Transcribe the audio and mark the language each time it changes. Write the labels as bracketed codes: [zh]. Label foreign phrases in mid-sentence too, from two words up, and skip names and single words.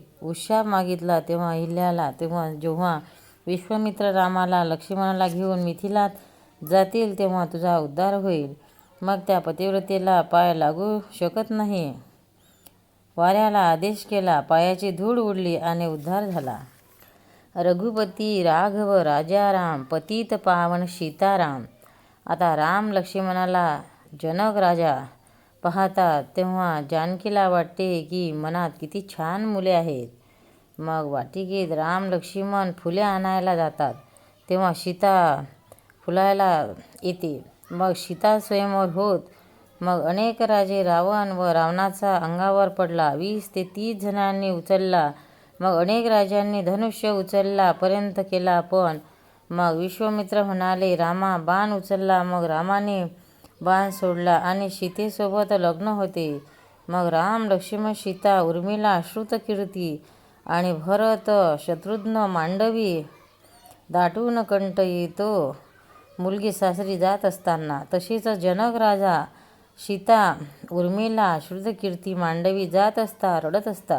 [mr] उशाप मागितला तेव्हा अहिल्याला. जेव्हा विश्वामित्र रामाला लक्ष्मणाला घेऊन मिथिलात जातील तेव्हा तुझा उद्धार होईल. मग त्या पतिव्रतेला पाय लागू शकत नाही. वाऱ्याला आदेश केला, पायाची धूळ उडली आणि उद्धार झाला. [hi] रघुपती राघव राजा राम, पतित पावन सीताराम. [mr] आता राम लक्ष्मणाला जनक राजा पाहतात तेव्हा जानकीला वाटते की मनात किती छान मुले आहेत. मग वाटिकेत राम लक्ष्मण फुले आणायला जातात. तेव्हा सीता फुलायला येते. मग सीता स्वयंवर होत. मग अनेक राजे रावण व रावणाचा अंगावर पडला. 20 ते 30 जणांनी उचलला. मग अनेक राजांनी धनुष्य उचलला पर्यंत केला. पण मग विश्वामित्र म्हणाले, रामा बाण उचलला. मग रामाने बाण सोडला आणि सीतेसोबत लग्न होते. मग राम, लक्ष्मण, सीता, उर्मिला, श्रुतकीर्ती आणि भरत, शत्रुघ्न, मांडवी दाटून कंठ येतो मुलगी सासरी जात असताना. तसेच जनक राजा, सीता, उर्मिला, श्रुतकीर्ती, मांडवी जात असता रडत असतात.